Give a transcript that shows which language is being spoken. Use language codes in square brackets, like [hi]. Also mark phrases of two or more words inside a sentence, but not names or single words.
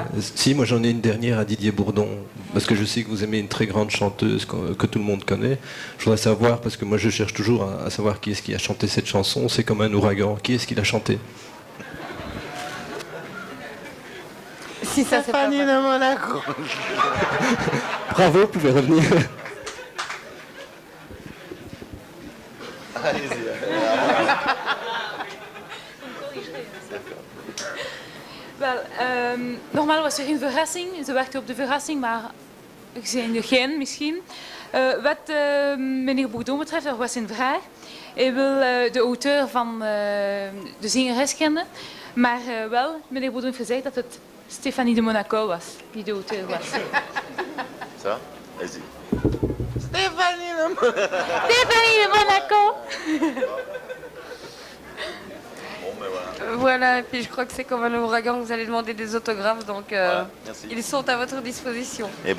[fr] Si, moi j'en ai une dernière à Didier Bourdon, parce que je sais que vous aimez une très grande chanteuse que tout le monde connaît. Je voudrais savoir, parce que moi je cherche toujours à savoir qui est-ce qui a chanté cette chanson, c'est comme un ouragan, qui est-ce qui l'a chanté? Si ça c'est pas Stéphanie de Monaco. Bravo, vous pouvez revenir. [nl] Wel, normaal was er geen verrassing. Ze wachten op de verrassing, maar er zijn er geen misschien. Wat meneer Bourdon betreft, er was een vraag. Hij wil de auteur van de zingeres kennen. Maar wel, meneer Bourdon heeft gezegd dat het Stéphanie de Monaco was, die de auteur was. [fr] Ça? Vas-y. Stéphanie de Monaco. Stéphanie de Monaco! Bon, ben voilà. Voilà, et puis je crois que c'est comme un ouragan que vous allez demander des autographes, donc Voilà, merci. ils sont à votre disposition.